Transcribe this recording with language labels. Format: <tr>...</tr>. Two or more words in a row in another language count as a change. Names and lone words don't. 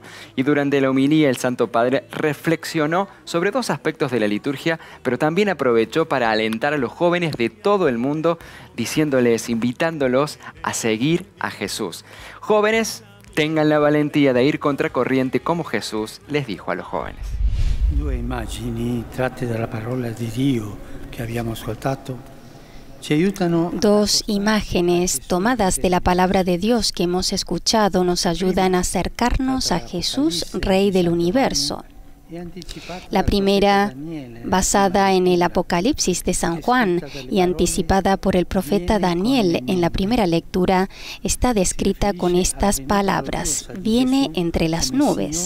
<es>Y durante la homilía, el Santo Padre reflexionó sobre dos aspectos de la liturgia, pero también aprovechó para alentar a los jóvenes de todo el mundo, diciéndoles, invitándolos a seguir a Jesús. Jóvenes, tengan la valentía de ir contracorriente como Jesús les dijo a los jóvenes.</es> <it>Due immagini tratte dalla parola di Dio che abbiamo ascoltato ci aiutano.</it> <es>Dos imágenes tomadas de la palabra de Dios que hemos escuchado nos ayudan a acercarnos a Jesús, Rey del universo. La primera, basada en el Apocalipsis de San Juan y anticipada por el profeta Daniel en la primera lectura, está descrita con estas palabras: viene entre las nubes.</es>